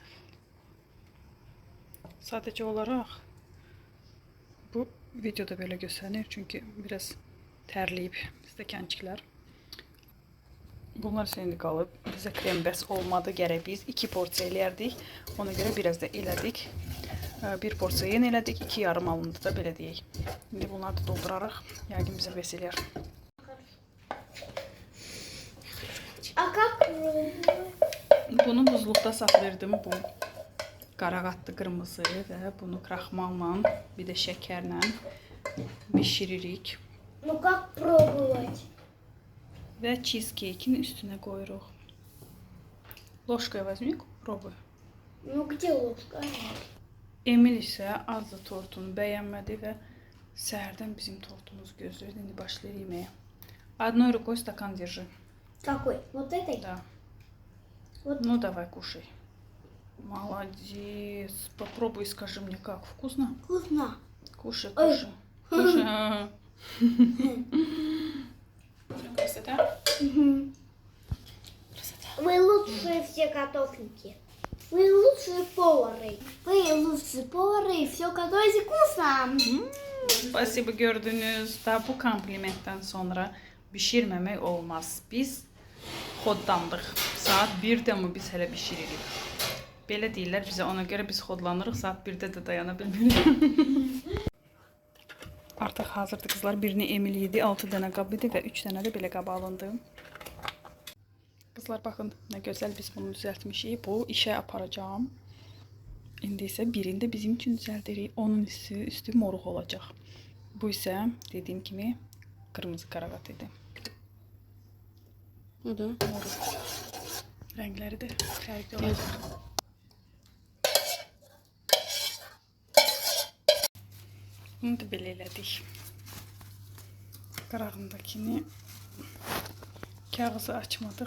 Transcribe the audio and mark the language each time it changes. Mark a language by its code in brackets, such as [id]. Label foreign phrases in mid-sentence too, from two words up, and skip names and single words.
[az] Sadəcə olaraq bu videoda belə göstərir çünki biraz tərləyib stəkançıqlar. Bunlar indi qalıb. Bizə krem bəs olmadı. Gərək biz 2 porsiya eləyərdik. Ona görə biraz da elədik. 1 porsiya yenə elədik. 2 yarım alındı da belə deyək. İndi bunları da doldurarıq. Yəqin bizə bəs eləyər. [ru] А как? [az] Bunu buzluqda saxlayırdım. Bu qarağatlı qırmızı və bunu kraxmalla, bir də şəkərlə bişiririk. [ru] Ну как пробовать? [az] Və cheesecake-in üstünə qoyuruq. [ru] Ложкой возьми, пробуй. Ну где ложка? [az] Emil isə azı tortunu bəyənmədi və səhərdən bizim tortumuz gözləyir. İndi başlayır yeməyə. [ru] Одной рукой стакан держи. Какой? Вот этой? Да. Вот. Ну давай, кушай. Молодец. Попробуй, скажи мне, как вкусно? Вкусно. Кушай, Ой. кушай. Кушай. Красота. Мгм. Вы лучшие все готовники. Вы лучшие повары. Вы лучшие повары и все готовите вкусно. [az] Spasibo gördünüz. Da bu komplimentdən sonra bişirməmək olmaz. Biz xodlandıq. Saat 1-də mi biz hələ bişiririk. Belə deyirlər bizə, ona görə biz xodlanırıq. Saat 1-də də dayana bilmirik. Artıq hazırdır qızlar. Birini Emil yedi, 6 dənə qab idi və 3 dənə də belə qab alındı. Qızlar baxın, nə gözəl biz bunu düzəltmişik. Bu işə aparacağım. İndi isə birində bizim üçün düzəldirik. Onun üstü moruq olacaq. Bu isə dediyim kimi qırmızı qarağat idi. [ru] Ну да. [az] Moruq. Rəngləri də fərqli olacaq. Bunu da belə elədik. Qarağındakini kağızı açmadıq.